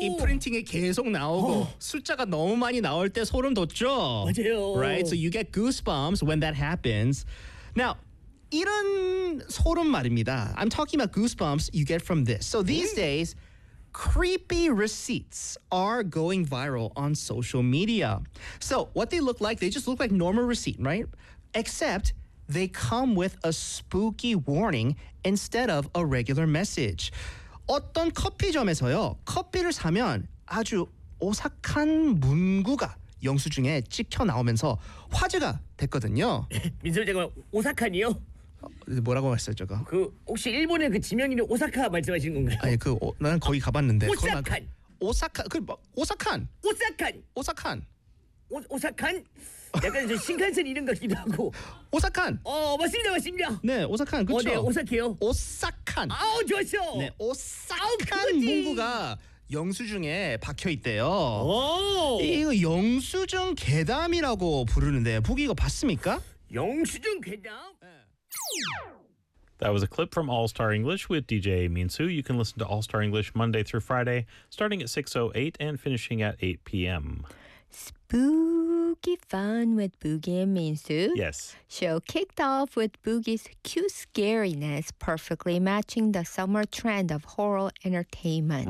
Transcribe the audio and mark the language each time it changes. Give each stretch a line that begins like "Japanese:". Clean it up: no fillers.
Korean: 인프린팅이 계속 나오고 숫자가 너무 많이 나올 때 소름 돋죠. 맞아요.
English: Right, so you get goosebumps when that happens.
Korean: Now 이런 소름 말입니다.
English: I'm talking about goosebumps you get from this. So these days, creepy receipts are going viral on social media. So what they look like, they just look like normal receipt, right? Except they come with a spooky warning instead of a regular message.
Korean: 어떤 커피점에서요, 커피를 사면 아주 오싹한 문구가 영수증에 찍혀 나오면서 화제가 됐거든요. 민수님, 잠깐만, 오싹한이요? 뭐라고 했어요, 저거? 그 혹시 일본의 그 지명인이 오사카 말씀하시는 건가요? 아니 그 나는 거기 가봤는데 오사칸 오사카 그 오사칸 오사칸 오사칸 오사칸 약간 저 신칸센 이름 같기도 하고 오사칸 맞습니다 네 오사칸 그렇죠 네 오사키요 오사칸 아우 좋았어 네 오사칸 문구가 영수증에 박혀 있대요. 오 이거 영수증 괴담이라고 부르는데 북이 이거 봤습니까? 영수증 괴담
English: That was a clip from All Star English with DJ Minsu. You can listen to All Star English Monday through Friday, starting at 6:08 and finishing at 8 p.m. Spooky fun with Boogie and Minsu. Yes. Show kicked off with Boogie's cute scariness, perfectly matching the summer trend of horror entertainment.